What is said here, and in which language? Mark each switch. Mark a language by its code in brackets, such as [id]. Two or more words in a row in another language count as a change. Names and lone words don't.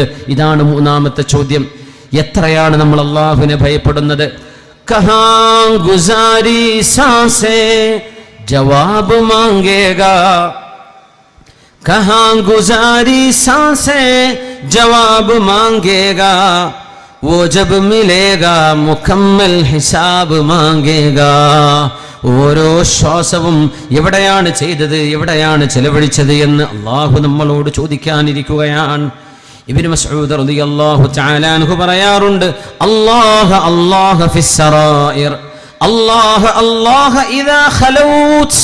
[ml] ഇതാണ് മൂന്നാമത്തെ ചോദ്യം. എത്രയാണ് നമ്മൾ അല്ലാഹുവിനെ ഭയപ്പെടുന്നത്? [hi] कहाँ गुज़ारी साँसें जवाब माँगेगा, कहाँ गुज़ारी साँसें जवाब माँगेगा, वो जब मिलेगा मुकम्मल हिसाब मांगेगा. [ml] ഓരോ ശ്വാസവും എവിടെയാണ് ചെയ്തത്, എവിടെയാണ് ചെലവഴിച്ചത് എന്ന് അള്ളാഹു നമ്മളോട് ചോദിക്കാനിരിക്കുകയാണ്. ഇബ്നു മസ്ഊദ് [ar] رضي الله تعالى عنه [ml] പറയാറുണ്ട്, [ar] الله الله في السرائر، الله الله إذا خلوت.